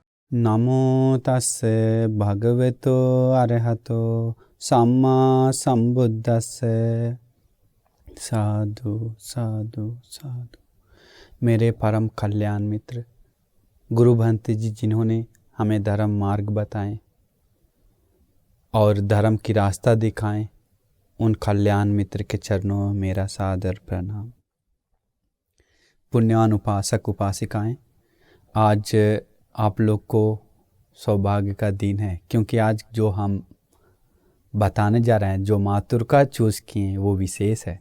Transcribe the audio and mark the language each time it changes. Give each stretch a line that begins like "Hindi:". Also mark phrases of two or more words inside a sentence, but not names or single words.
Pali: नमो तस्से भगवतो अरहतो सम्मा संबुद्दस्से। साधु साधु साधु।
Hindi: मेरे परम कल्याण मित्र गुरु भंत जी, जिन्होंने हमें धर्म मार्ग बताएं और धर्म की रास्ता दिखाएं, उन कल्याण मित्र के चरणों में मेरा सादर प्रणाम। पुण्यान उपासक उपासिकाएं, आज आप लोग को सौभाग्य का दिन है, क्योंकि आज जो हम बताने जा रहे हैं, जो मातृका चूज किए हैं, वो विशेष है।